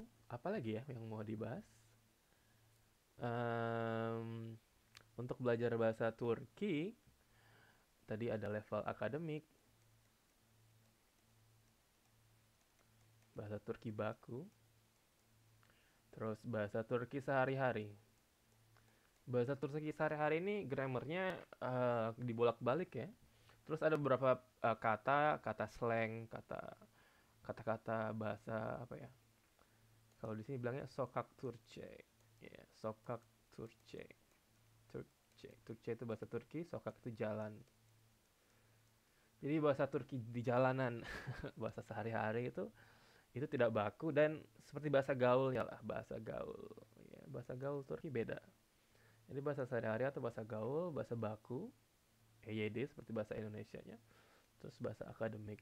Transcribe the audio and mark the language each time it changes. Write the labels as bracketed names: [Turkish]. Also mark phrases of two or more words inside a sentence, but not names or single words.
[Indonesian] Apalagi ya yang mau dibahas? Um, untuk belajar bahasa Turki, tadi ada level akademik, bahasa Turki baku, terus bahasa Turki sehari-hari. Bahasa Turki sehari-hari ini grammarnya dibolak-balik ya. Terus ada beberapa kata slang, kata-kata bahasa apa ya? Kalau di sini bilangnya [Turkish] sokak Turkce. [Indonesian] Ya, [Turkish] sokak Turkce. [Indonesian] Turkce itu bahasa Turki, sokak itu jalan. Jadi bahasa Turki di jalanan, bahasa sehari-hari itu tidak baku dan seperti bahasa gaul ya lah, bahasa gaul. Ya, bahasa gaul Turki beda. Jadi bahasa sehari-hari atau bahasa gaul, bahasa baku, EYD seperti bahasa Indonesianya, terus bahasa akademik.